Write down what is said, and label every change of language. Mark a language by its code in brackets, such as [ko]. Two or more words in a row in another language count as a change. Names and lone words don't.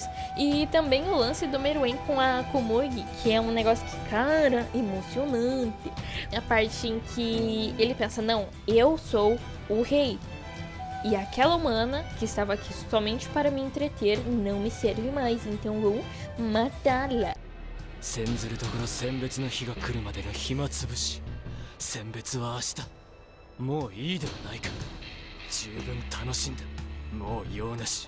[pt] E também o lance do Meruem com a Komugi, que é um negócio que, cara, emocionante. A parte em que ele pensa, não, eu sou o rei. E aquela humana que estava aqui somente para me entreter não me serve mais, então vou matá-la. [ja] 千ずるところ選別の日が来るまでが暇つぶし、選別は明日、もういいではないか。十分楽しんだ、もう用なし。